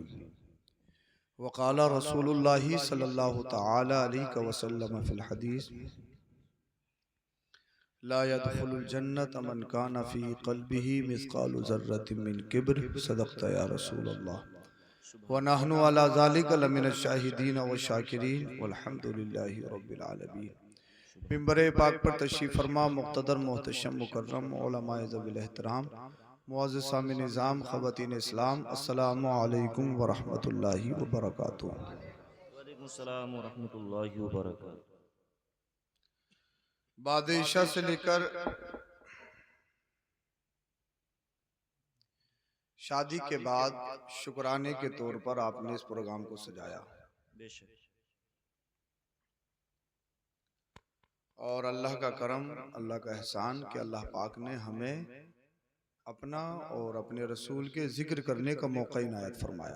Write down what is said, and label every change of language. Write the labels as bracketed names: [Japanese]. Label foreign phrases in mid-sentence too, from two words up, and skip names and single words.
[Arabic] وقال رسول الله صلى الله تعالى عليه وسلم في الحديث لا يدخل الجنة من كان في قلبه مثقال ذرة من كبر صدقت يا رسول الله ونحن على ذلك لمن الشاهدين وشاكرين والحمد لله رب العالمين. [Urdu] منبر پاک پر تشریف فرما مقتدر محتشم مکرم علمائے ذوی الاحترام معزز سامعین نظام خواتین اسلام [Arabic] السلام عليكم ورحمة الله وبركاته. وعليكم سلام ورحمة الله وبركاته. [Urdu] بعد عشاء سے لیکر شادی کے بعد شکرانے کے طور پر آپنے اس پروگرام کو سجایا बेशक اور اللہ کا کرم، اللہ کا احسان کہ اللہ پاک نے ہمیں اپنا اور اپنے رسول کے ذکر کرنے کا موقع عنایت فرمایا.